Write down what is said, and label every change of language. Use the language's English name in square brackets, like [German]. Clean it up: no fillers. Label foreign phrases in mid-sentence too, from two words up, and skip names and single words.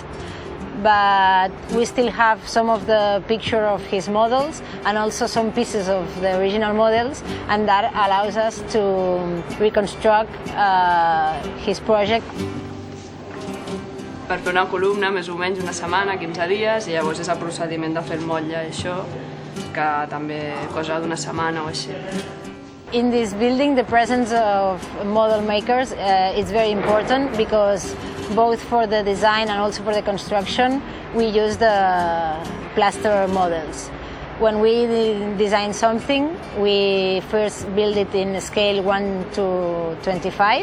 [English] But we still have some of the picture of his models and also some pieces of the original models, and that allows us to reconstruct his project. [Catalan] Per fer una columna, més o menys una setmana, 15 dies, i llavors és el procediment de fer el motlle i això, que també cosa d'una setmana o així. [English] In this building, the presence of model makers is very important because both for the design and also for the construction, we use the plaster models. When we design something, we first build it in scale 1 to 25.